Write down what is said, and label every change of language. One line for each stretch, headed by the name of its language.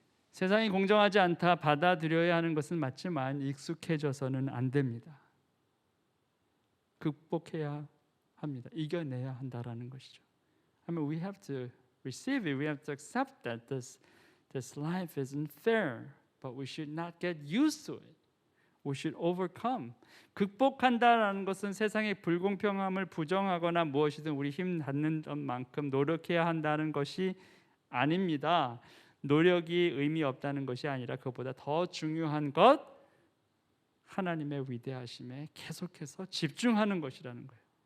Korean: 세상이 공정하지 않다 받아들여야 하는 것은 맞지만 익숙해져서는 안 됩니다. 극복해야 합니다. 이겨내야 한다라는 것이죠.
English: I mean, we have to receive it. We have to accept that this life isn't fair, but we should not get used to it. We should overcome.
Korean: 극복한다라는 것은 세상의 불공평함을 부정하거나 무엇이든 우리 힘 닿는 만큼 노력해야 한다는 것이 아닙니다. 노력이 의미 없다는 것이 아니라 그것보다 더 중요한 것 하나님의 위대하심에 계속해서 집중하는 것이라는 거예요.